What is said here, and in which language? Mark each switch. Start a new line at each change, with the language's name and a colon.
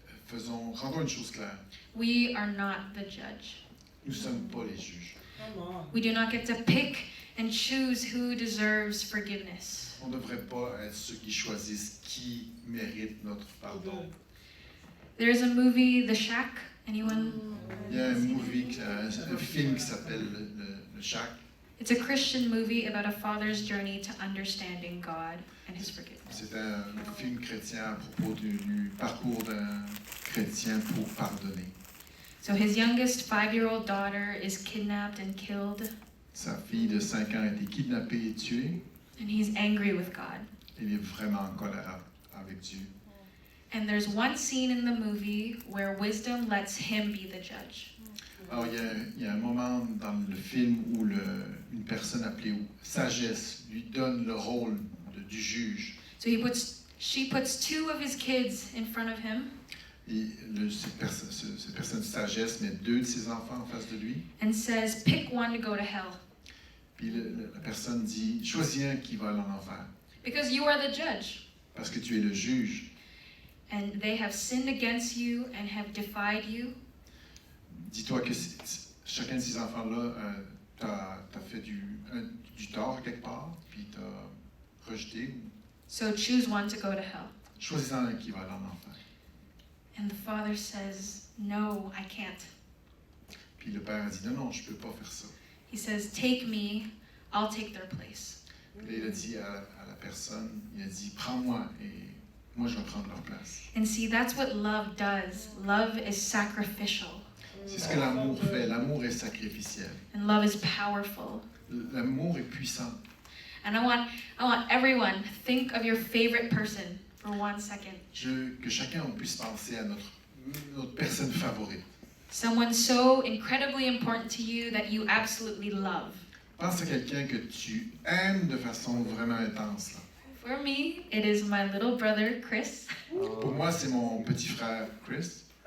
French: Rendons une chose claire.
English: We are not the judge.
French: Nous ne sommes pas les juges.
English: We do not get to pick and choose who deserves forgiveness.
French: On ne devrait pas être ceux qui choisissent qui mérite notre pardon.
English: There's a movie, The Shack. Anyone?
French: Il y a un film qui s'appelle Le Shack.
English: It's a Christian movie about a father's journey to understanding God and His forgiveness.
French: C'est un film chrétien à propos du parcours d'un chrétien pour pardonner.
English: So his youngest 5-year-old daughter is kidnapped and killed,
French: Sa fille de 5 ans a été kidnappée et tuée.
English: and he's angry with God.
French: Il est vraiment en colère avec Dieu.
English: And there's one scene in the movie where wisdom lets him be the judge.
French: Alors, il y a un moment dans le film où une personne appelée Sagesse lui donne le rôle du juge.
English: So she puts 2 of his kids in front of him
French: Et cette personne de sagesse met 2 de ses enfants en face de lui.
English: and says, "Pick one to go to hell,
French: Puis la personne dit, choisis un qui va aller en enfer.
English: because you are the judge.
French: Parce que tu es le juge.
English: And they have sinned against you and have defied you.
French: Dis-toi que chacun de ces enfants-là t'a fait du tort quelque part, puis t'a rejeté.
English: So choose one to go to hell."
French: Choisis-en un qui va aller en enfer.
English: And the father says, "No, I can't."
French: Puis le père a dit, non, je peux pas faire ça.
English: He says, "Take me, I'll take their place."
French: Puis il a dit à la personne, il a dit, prends-moi et moi je vais prendre leur place.
English: And see, that's what love does. Love is sacrificial,
French: C'est ce que l'amour fait. L'amour est sacrificiel.
English: and love is powerful.
French: L'amour est puissant.
English: And I want everyone, think of your favorite person for 1 second.
French: Que chacun on puisse penser à notre personne favorite.
English: Someone so incredibly important to you that you absolutely love.
French: Pense à quelqu'un que tu aimes de façon vraiment intense. Là.
English: For me, it is my little brother, Chris.
French: Pour moi, c'est mon petit frère Chris.